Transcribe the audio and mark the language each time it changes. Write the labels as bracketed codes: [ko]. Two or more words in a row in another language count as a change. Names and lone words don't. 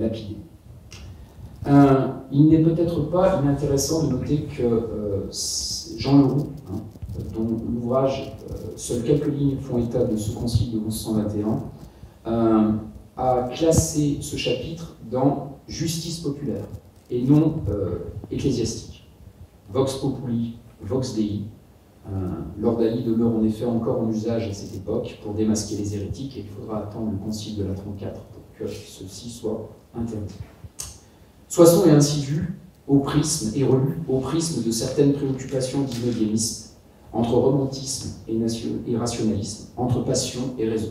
[fr] » Il n'est peut-être pas inintéressant de noter que Jean Leroux, dont l'ouvrage, seules quelques lignes font état de ce concile de 1121, a classé ce chapitre dans justice populaire et non ecclésiastique. [la] Vox populi, vox dei. [fr] L'ordalie demeure en effet encore en usage à cette époque pour démasquer les hérétiques, et il faudra attendre le concile de la 34 pour que ceci soit interdit. Soissons est ainsi vu au prisme et relu au prisme de certaines préoccupations dix-neuviémistes, entre romantisme et rationalisme, entre passion et raison.